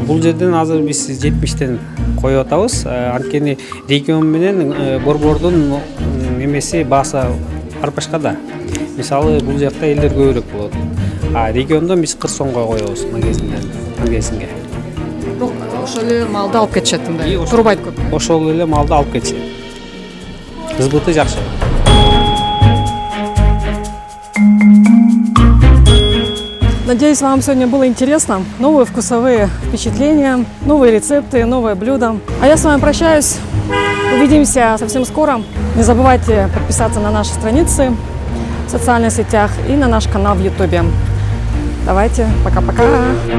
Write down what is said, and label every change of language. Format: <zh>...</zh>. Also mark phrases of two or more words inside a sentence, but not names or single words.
<ky>Бул жерден азыр биз 70тен коюп атабыз. Анткени регион менен борбордун эмеси баасы арпашка да. Мисалы бул жакта элдер көбүрөөк болот. Региондо биз 40 сомго коебуз магазинге. Бирок ошол эле малды алып кетишет мындай. Турбайт көп. Ошол эле малды алып кетишет. Кызбыты жакшы.</ky> <ru>Надеюсь, вам сегодня было интересно. Новые вкусовые впечатления, новые рецепты, новые блюда. А я с вами прощаюсь. Увидимся совсем скоро. Не забывайте подписаться на наши страницы в социальных сетях и на наш канал в YouTube.</ru>